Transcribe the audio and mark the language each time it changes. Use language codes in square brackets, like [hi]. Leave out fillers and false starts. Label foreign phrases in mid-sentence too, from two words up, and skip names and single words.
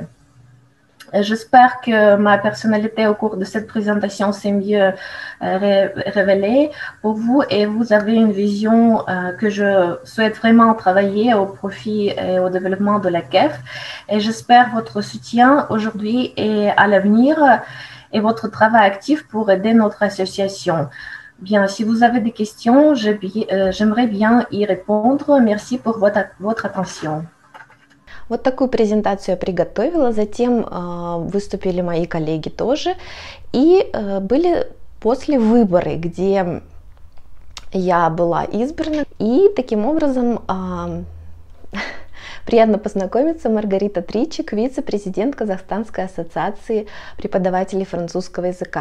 [fr] J'espère que ma personnalité au cours de cette présentation s'est mieux révélée pour vous et vous avez une vision que je souhaite vraiment travailler au profit et au développement de la KEF. Et j'espère votre soutien aujourd'hui et à l'avenir et votre travail actif pour aider notre association. Bien, si vous avez des questions, j'aimerais bien y répondre. Merci pour votre attention. [ru] Вот такую презентацию я приготовила, затем выступили мои коллеги тоже, и были после выборы, где я была избрана, и таким образом приятно познакомиться, Маргарита Тричик, вице-президент Казахстанской ассоциации преподавателей французского языка.